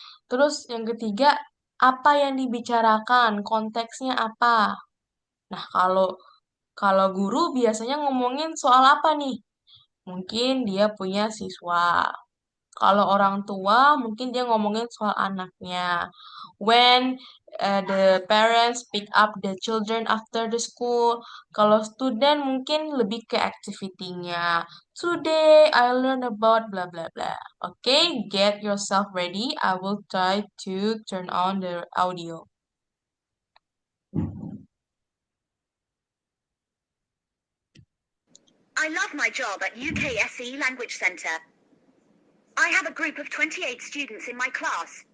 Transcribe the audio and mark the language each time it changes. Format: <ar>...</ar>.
<id>Terus yang ketiga, apa yang dibicarakan, konteksnya apa. Nah, kalau guru biasanya ngomongin soal apa nih? Mungkin dia punya siswa. Kalau orang tua, mungkin dia ngomongin soal anaknya.</id> <en>When the parents pick up the children after the school.</en> <id>Kalau student mungkin lebih ke activity-nya.</id> <en>Today I learn about blah blah blah. Okay, get yourself ready. I will try to turn on the audio. I love my job at UKSE Language Centre. I have a group of 28 students in my class.</en>